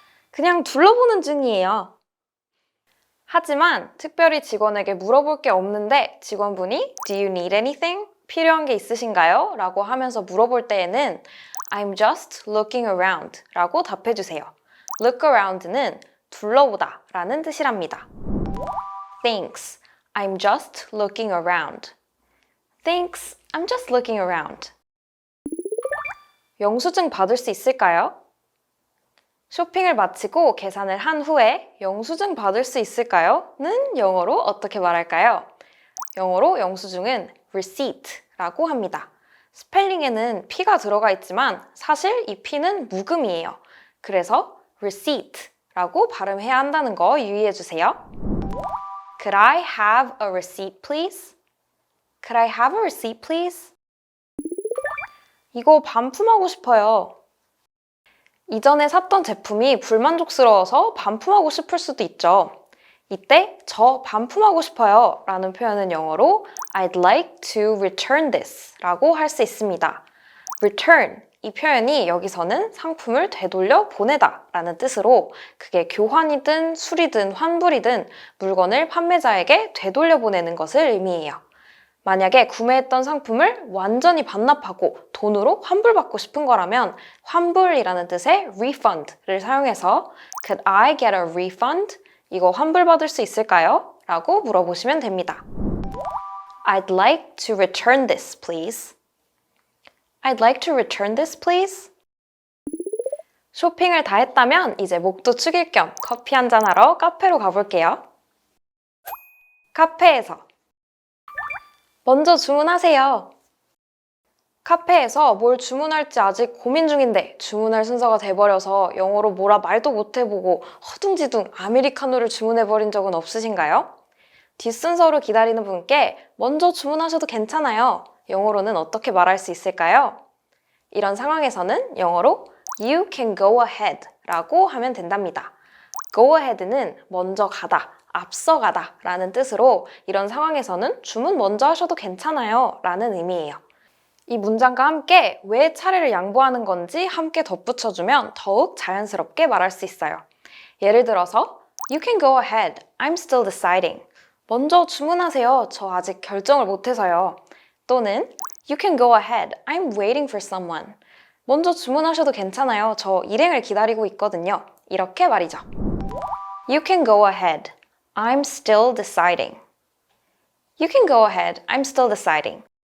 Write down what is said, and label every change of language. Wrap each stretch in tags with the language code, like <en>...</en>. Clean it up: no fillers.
<ko>그냥 둘러보는 중이에요. 하지만 특별히 직원에게 물어볼 게 없는데 직원분이</ko> <en>Do you need anything?</en> <ko>필요한 게 있으신가요? 라고 하면서 물어볼 때에는</ko> <en>I'm just looking around</en> <ko>라고 답해주세요.</ko> <en>Look around</en> <ko>는 둘러보다 라는 뜻이랍니다.</ko> <en>Thanks, I'm just looking around. Thanks, I'm just looking around.</en> <ko>영수증 받을 수 있을까요? 쇼핑을 마치고 계산을 한 후에 영수증 받을 수 있을까요? 는 영어로 어떻게 말할까요? 영어로 영수증은 receipt라고 합니다. 스펠링에는 P가 들어가 있지만 사실 이 P는 묵음이에요. 그래서 receipt라고 발음해야 한다는 거 유의해 주세요.</ko> <en>Could I have a receipt, please? Could I have a receipt, please?</en> <ko>이거 반품하고 싶어요. 이전에 샀던 제품이 불만족스러워서 반품하고 싶을 수도 있죠. 이때 저 반품하고 싶어요 라는 표현은 영어로</ko> <en>I'd like to return this</en> <ko>라고 할 수 있습니다. return 이 표현이 여기서는 상품을 되돌려 보내다 라는 뜻으로 그게 교환이든 수리든 환불이든 물건을 판매자에게 되돌려 보내는 것을 의미해요. 만약에 구매했던 상품을 완전히 반납하고 돈으로 환불받고 싶은 거라면 환불이라는 뜻의 refund를 사용해서</ko> <en>Could I get a refund?</en> <ko>이거 환불받을 수 있을까요? 라고 물어보시면 됩니다.</ko> <en>I'd like to return this, please. I'd like to return this, please.</en> <ko>쇼핑을 다 했다면 이제 목도 축일 겸 커피 한잔 하러 카페로 가볼게요. 카페에서 먼저 주문하세요. 카페에서 뭘 주문할지 아직 고민 중인데 주문할 순서가 돼버려서 영어로 뭐라 말도 못해보고 허둥지둥 아메리카노를 주문해버린 적은 없으신가요? 뒷순서로 기다리는 분께 먼저 주문하셔도 괜찮아요. 영어로는 어떻게 말할 수 있을까요? 이런 상황에서는 영어로</ko> <en>You can go ahead</en> <ko>라고 하면 된답니다.</ko> <en>Go ahead</en> <ko>는 먼저 가다, 앞서가다 라는 뜻으로 이런 상황에서는 주문 먼저 하셔도 괜찮아요 라는 의미예요. 이 문장과 함께 왜 차례를 양보하는 건지 함께 덧붙여주면 더욱 자연스럽게 말할 수 있어요. 예를 들어서</ko> <en>You can go ahead, I'm still deciding.</en> <ko>먼저 주문하세요. 저 아직 결정을 못해서요. 또는</ko> <en>You can go ahead, I'm waiting for someone.</en> <ko>먼저 주문하셔도 괜찮아요. 저 일행을 기다리고 있거든요. 이렇게 말이죠.</ko> <en>You can go ahead. I'm still deciding. You can go ahead. I'm still deciding.</en>